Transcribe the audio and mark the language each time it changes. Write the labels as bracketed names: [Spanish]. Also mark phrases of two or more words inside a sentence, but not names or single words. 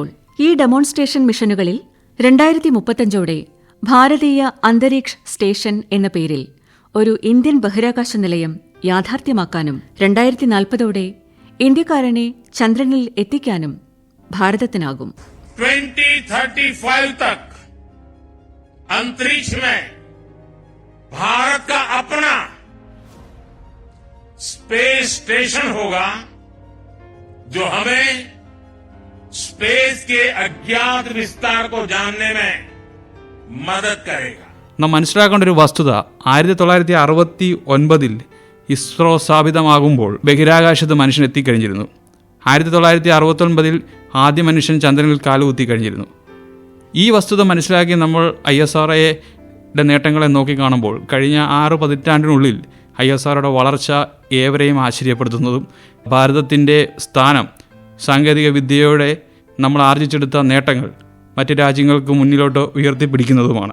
[Malayalam] ഈ ഡെമോൺസ്ട്രേഷൻ മിഷനുകളിൽ 2035ഓടെ ഭാരതീയ അന്തരീക്ഷ സ്റ്റേഷൻ എന്ന പേരിൽ ഒരു ഇന്ത്യൻ ബഹിരാകാശ നിലയം യാഥാർത്ഥ്യമാക്കാനും 2040ഓടെ ഇന്ത്യക്കാരനെ ചന്ദ്രനിൽ എത്തിക്കാനും ഭാരതത്തിനാകും. [Hindi] 2035 तक अंतरिक्ष में भारत का अपना स्पेस स्टेशन होगा जो हमें स्पेस के अज्ञात विस्तार को जानने में मदद करेगा. [Malayalam] നാം മനസ്സിലാക്കേണ്ട ഒരു വസ്തുത, 1969 ഇസ്രോ സ്ഥാപിതമാകുമ്പോൾ ബഹിരാകാശത്ത് മനുഷ്യൻ എത്തിക്കഴിഞ്ഞിരുന്നു. 1969 ആദ്യ മനുഷ്യൻ ചന്ദ്രനിൽ കാലുകുത്തി കഴിഞ്ഞിരുന്നു. ഈ വസ്തുത മനസ്സിലാക്കി നമ്മൾ ISROയുടെ നേട്ടങ്ങളെ നോക്കിക്കാണുമ്പോൾ കഴിഞ്ഞ 6 പതിറ്റാണ്ടിനുള്ളിൽ ISROയുടെ വളർച്ച ഏവരെയും ആശ്ചര്യപ്പെടുത്തുന്നതും ഭാരതത്തിൻ്റെ സ്ഥാനം, സാങ്കേതിക വിദ്യയോടെ നമ്മൾ ആർജിച്ചെടുത്ത നേട്ടങ്ങൾ മറ്റ് രാജ്യങ്ങൾക്ക് മുന്നിലോട്ട് ഉയർത്തിപ്പിടിക്കുന്നതുമാണ്.